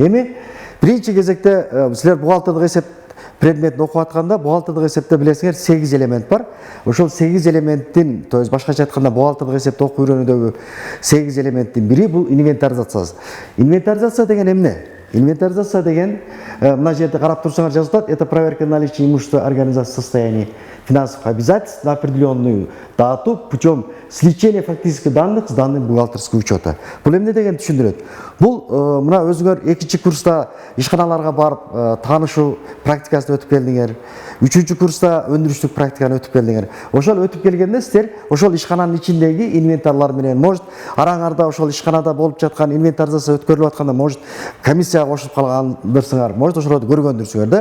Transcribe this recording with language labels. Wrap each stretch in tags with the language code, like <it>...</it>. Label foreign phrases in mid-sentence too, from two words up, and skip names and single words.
<ky>Эми биринчи кезекте силер бухгалтердик эсеп предметин окуп атканда бухгалтердик эсепте билесиңер 8 элемент бар. Ошол 8 элементтин,</ky> <ru>то есть</ru> <ky>башкача айтканда бухгалтердик эсепти окуп үйрөнүүдөгү 8 элементтин бири бул инвентаризация. Инвентаризация деген эмне? Инвентаризация деген мына жерде карап турсаңар жазып атат:</ky> <ru>это проверка наличия имущества организации состояния финансовых обязательств на определенную дату путем сличения фактических данных с данными бухгалтерского учета.</ru> <ky>Бул эмне деген түшүндүрөт? Бул мына өзүңөр 2-курста ишканаларга барып таанышуу практикасын өтүп келдиңер. 3-курста өндүрүштүк практиканы өтүп келдиңер. Ошол өтүп келгенде силер ошол ишкананын ичиндеги инвентарлар менен, может араңарда ошол ишканада болуп жаткан инвентаризация өткөрүлүп атканда, может комиссияга кошулуп калгандырсыңар, может ошолорду көргөндүрсүңөр да.</ky>